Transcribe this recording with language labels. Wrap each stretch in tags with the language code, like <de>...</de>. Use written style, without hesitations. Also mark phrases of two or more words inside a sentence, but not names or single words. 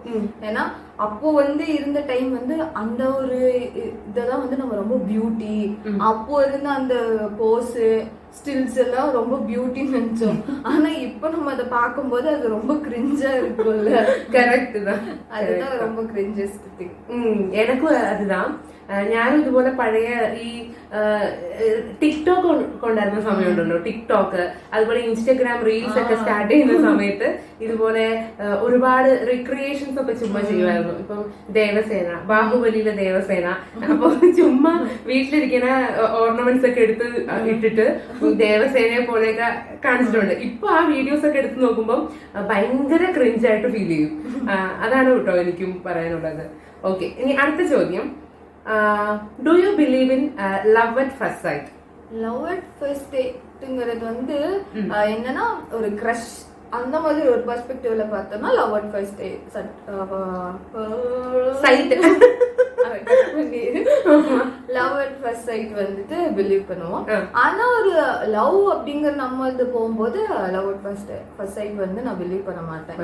<ta>ஏன்னா அப்போ வந்து இருந்த டைம் வந்து அந்த ஒரு இதெல்லாம் வந்து நம்ம ரொம்ப பியூட்டி, அப்போ இருந்த அந்த</ta> <en>pose stills</en> <ta>எல்லாம் ரொம்ப பியூட்டி நினைச்சோம். ஆனா இப்ப நம்ம அதை பார்க்கும்போது அது ரொம்ப கிரிஞ்சா இருக்கும்ல. கரெக்ட் தான், அதுதான் ரொம்ப</ta> <en>cringiest thing.</en> <ta>எனக்கும் அதுதான்.</ta> <ml>ഞാനും ഇതുപോലെ പഴയ ഈ ടിക്ടോക്ക് കൊണ്ടായിരുന്ന സമയമുണ്ടല്ലോ, ടിക്ടോക്ക്, അതുപോലെ</ml> <en>Instagram reels</en> <ml>ഒക്കെ സ്റ്റാർട്ട് ചെയ്യുന്ന സമയത്ത് ഇതുപോലെ ഒരുപാട് റിക്രിയേഷൻസ് ഒക്കെ ചുമ്മാ ചെയ്യുമായിരുന്നു. ഇപ്പം ദേവസേന, ബാഹുബലിയിലെ ദേവസേന, അപ്പൊ ചുമ്മാ വീട്ടിലിരിക്കുന്ന ഓർണമെന്റ്സ് ഒക്കെ എടുത്ത് ഇട്ടിട്ട് ദേവസേനയെ പോലെയൊക്കെ കാണിച്ചിട്ടുണ്ട്. ഇപ്പൊ ആ വീഡിയോസ് ഒക്കെ എടുത്ത് നോക്കുമ്പോൾ ഭയങ്കര ക്രിഞ്ചായിട്ട് ഫീൽ ചെയ്യും. അതാണ് കേട്ടോ എനിക്കും പറയാനുള്ളത്. ഓക്കെ, ഇനി അടുത്ത ചോദ്യം,</ml> <en>do you believe in love at first sight? love at first date</en> <ta>வந்து என்னன்னா ஒரு கிரஷ் அந்த மாதிரி ஒரு பெர்ஸ்பெக்டிவ்ல பார்த்தோம்னா</ta> <en>love at first</en> <ta>சைட்</ta> <en>love at first sight</en> <ta>வந்துட்டு பிலீவ் பண்ணுவோம். ஆனா ஒரு லவ் அப்படிங்கிற நம்ம இது போகும்போது</ta> <en>love at first sight</en> <ta>வந்து நான் பிலீவ் பண்ண மாட்டேன்.</ta>